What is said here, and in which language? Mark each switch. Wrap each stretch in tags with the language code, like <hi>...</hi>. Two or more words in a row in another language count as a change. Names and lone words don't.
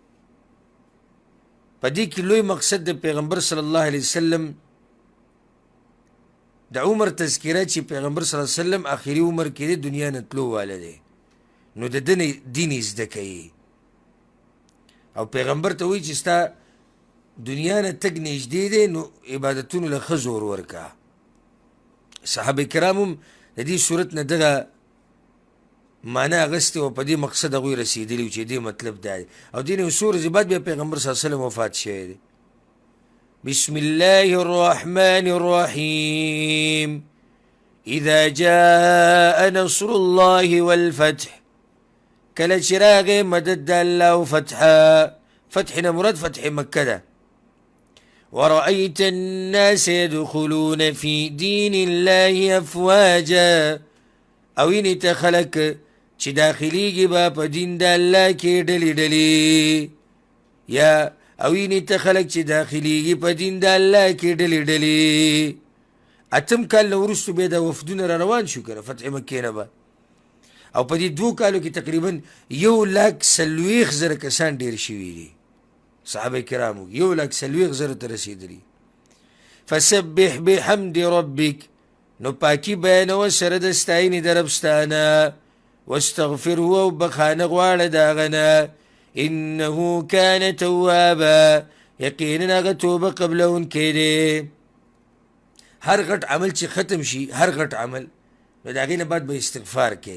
<ps>پدې کې لوی مقصد د پیغمبر</ps> <ar>صلی الله علیه وسلم</ar> <ps>د عمر تذکره چې پیغمبر</ps> <ar>صلی الله علیه وسلم</ar> <ps>آخري عمر کې د دنیا نه تلو واله دی، نو د دین زده کوي او پیغمبر ته وایي چې ستا دنیا نه تګ نږدې دی، نو عبادتونو له ښه زور ورکه. صحابه کرام هم د دې صورت نه دغه معنی اغستې او په دې مقصد هغوی رسېدلي چې دې مطلب دا دی. او دې نه څو ورځې بعد بیا پیغمبر</ps> <ar>صلی الله علیه وسلم</ar> <ps>وفات شوی دی.</ps> <ar>بسم الله الرحمن الرحیم اذا جاء نصر الله والفتح،</ar> <ps>کله چې راغی مدد د الله او فتح نه مراد فتح مکه ده.</ps> <ar>ورأيت الناس يدخلون في دين الله أفواجا،</ar> <ps>او اینی ته خلق چې داخلیږي به په دین د الله کې ډلې ډلې، یا او اینی ته خلق چې داخلیږي په دین د الله کې ډلې ډلې. اتم کال نه وروستو بیا دا وفدونه را روان شو کنه فتح مکې نه به، او په دې 2 کالو کې تقریبا 140,000 کسان ډېر شوي دي صحابه کرامو، 140,000 ته رسېدلي.</ps> <ar>فسبح بحمد ربک،</ar> <ps>نو پاکی بیانوه سره د ستاینې د رب ستانه، واستغفره او بخانه غواړه د هغه نه،</ps> <ar>انه کان توابا،</ar> <ps>یقینا هغه توبه قبلونکی دی. هر غټ عمل چې ختم شي، هر غټ عمل، نو د هغې نه بعد به استغفار کوي.</ps>